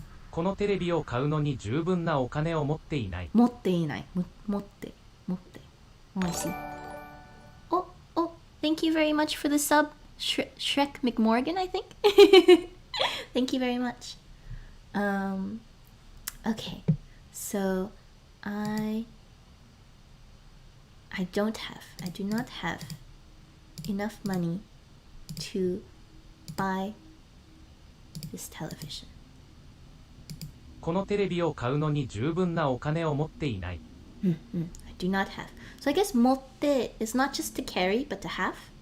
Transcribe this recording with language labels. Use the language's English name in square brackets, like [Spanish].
[Japanese] このテレビを買うのに十分なお金を持っていない。持っていない。持って。 [English] Oh, I see. Oh, thank you very much for the sub, Shrek McMorgan, I think. Thank you very much. Okay, so I do not have enough money to buy this television. [Japanese] このテレビを買うのに十分なお金を持っていない。 [English] I do not have. So I guess 持って is not just to carry, but to have.